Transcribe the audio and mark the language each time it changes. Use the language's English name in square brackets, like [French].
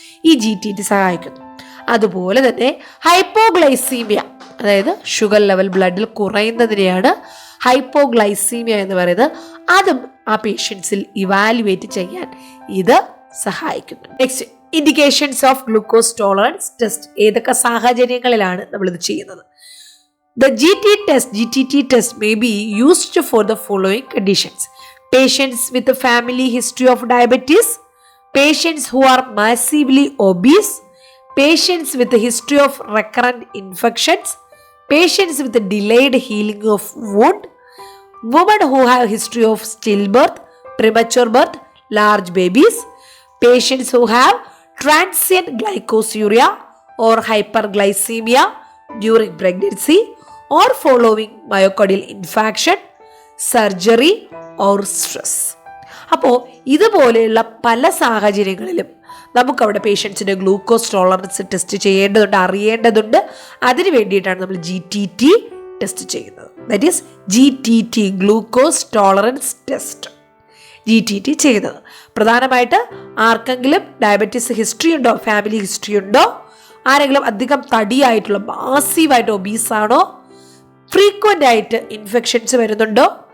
[Malayalam] ഈ GTT സഹായിക്കുന്നു. അതുപോലെ തന്നെ ഹൈപ്പോഗ്ലൈസീമിയ, അതായത് ഷുഗർ ലെവൽ ബ്ലഡിൽ കുറയുന്നതിനെയാണ് ഹൈപ്പോഗ്ലൈസീമിയ എന്ന് പറയുന്നത്. അതും ആ പേഷ്യൻസിൽ ഇവാലുവേറ്റ് ചെയ്യാൻ ഇത് സഹായിക്കുന്നു. Next, indications of glucose tolerance test. ഏതൊക്കെ സാഹചര്യങ്ങളിലാണ് നമ്മളിത് ചെയ്യുന്നത്? [English] The GTT test may be used for the following conditions: patients with a family history of diabetes, patients who are massively obese, patients with a history of recurrent infections, patients with a delayed healing of wound, women who have history of stillbirth, premature birth, large babies, patients who have transient glycosuria or hyperglycemia during pregnancy or following myocardial infarction, surgery or stress. [Malayalam] അപ്പോൾ ഇതുപോലെയുള്ള പല സാഹചര്യങ്ങളിലും നമുക്കവിടെ പേഷ്യൻസിൻ്റെ glucose tolerance test ചെയ്യേണ്ടതുണ്ട്, അറിയേണ്ടതുണ്ട്. അതിന് വേണ്ടിയിട്ടാണ് നമ്മൾ GTT ടെസ്റ്റ് ചെയ്യുന്നത്. [English] That is GTT, glucose tolerance test. [Malayalam] GTT ചെയ്യുന്നത് പ്രധാനമായിട്ട് ആർക്കെങ്കിലും ഡയബറ്റീസ് ഹിസ്റ്ററി ഉണ്ടോ, ഫാമിലി ഹിസ്റ്ററി ഉണ്ടോ, ആരെങ്കിലും അധികം തടിയായിട്ടുള്ള മാസീവായിട്ട് ഒബീസാണോ, ഫ്രീക്വൻ്റ് ആയിട്ട് ഇൻഫെക്ഷൻസ് വരുന്നുണ്ടോ,